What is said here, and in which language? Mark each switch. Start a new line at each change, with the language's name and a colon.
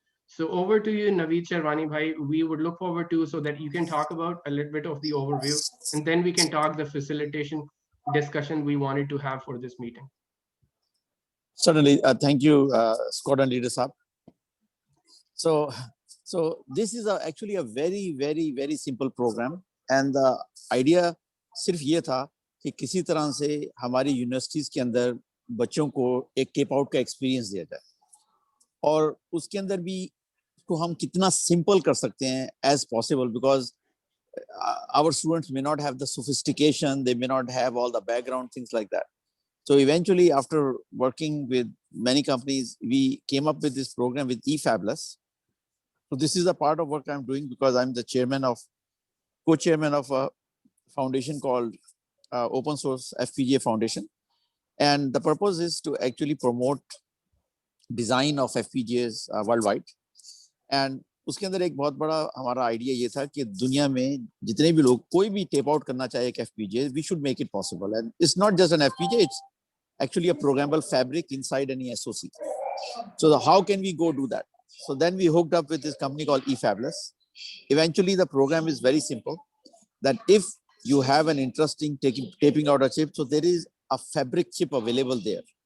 English: So over to you, Naveed Sherwani bhai. We would look forward to so that you can talk about a little bit of the overview, and then we can talk the facilitation discussion we wanted to have for this meeting. Certainly. Thank you, Squadron Leader Saab. So this is actually a very, very, very simple program. And the idea
Hindi: सिर्फ ये था कि किसी तरह से हमारी universities के अंदर बच्चों को एक केप आउट का एक्सपीरियंस दिया जाए और उसके अंदर भी को हम कितना सिंपल कर सकते हैं
English: as possible, because our students may not have the sophistication, they may not have all the background, things like that. So eventually, after working with many companies, we came up with this program with eFabless. So this is a part of what I'm doing because I'm the co-chairman of a foundation called Open Source FPGA Foundation. And the purpose is to actually promote design of FPGAs worldwide.
Hindi: And उसके अंदर एक बहुत बड़ा हमारा idea ये था कि दुनिया में जितने भी लोग कोई भी टेप आउट करना चाहे एक FPGA,
English: we should make it possible. And it's not just an FPGA, it's actually a programmable fabric inside any SoC. So how can we go do that? So then we hooked up with this company called eFabless. Eventually, the program is very simple, that if you have an interest in taping out a chip, so there is a fabric chip available there.